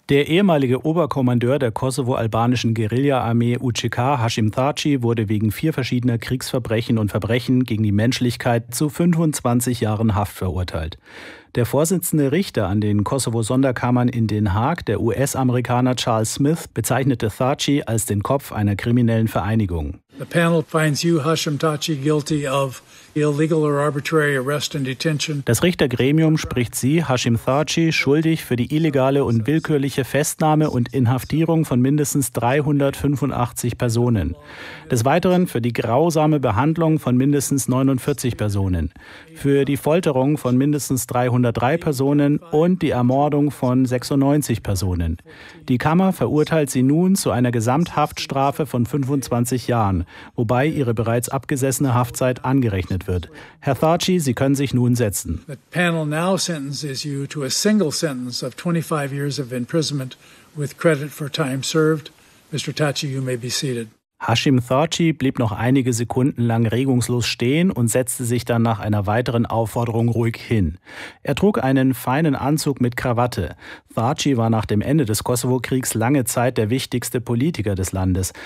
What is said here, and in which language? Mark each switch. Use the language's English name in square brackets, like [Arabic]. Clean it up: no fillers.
[German] Der ehemalige Oberkommandeur der kosovo-albanischen Guerilla-Armee UÇK, Hashim Thaçi, wurde wegen 4 verschiedener Kriegsverbrechen und Verbrechen gegen die Menschlichkeit zu 25 Jahren Haft verurteilt. Der vorsitzende Richter an den Kosovo-Sonderkammern in Den Haag, der US-Amerikaner Charles Smith, bezeichnete Thaçi als den Kopf einer kriminellen Vereinigung. [English] The panel finds you, Hashim Thaçi, guilty of illegal or arbitrary arrest and detention. [German] Das Richtergremium spricht Sie, Hashim Thaçi, schuldig für die illegale und willkürliche Festnahme und Inhaftierung von mindestens 385 Personen. Des Weiteren für die grausame Behandlung von mindestens 49 Personen, für die Folterung von mindestens 303 Personen und die Ermordung von 96 Personen. Die Kammer verurteilt Sie nun zu einer Gesamthaftstrafe von 25 Jahren, wobei Ihre bereits abgesessene Haftzeit angerechnet wird. Herr Thaçi, Sie können sich nun setzen. [English] The panel now sentences you to a single sentence of 25 years of imprisonment with credit for time served. Mr. Thaçi, you may be seated. [German] Hashim Thaçi blieb noch einige Sekunden lang regungslos stehen und setzte sich dann nach einer weiteren Aufforderung ruhig hin. Er trug einen feinen Anzug mit Krawatte. Thaçi war nach dem Ende des Kosovo-Kriegs lange Zeit der wichtigste Politiker des Landes.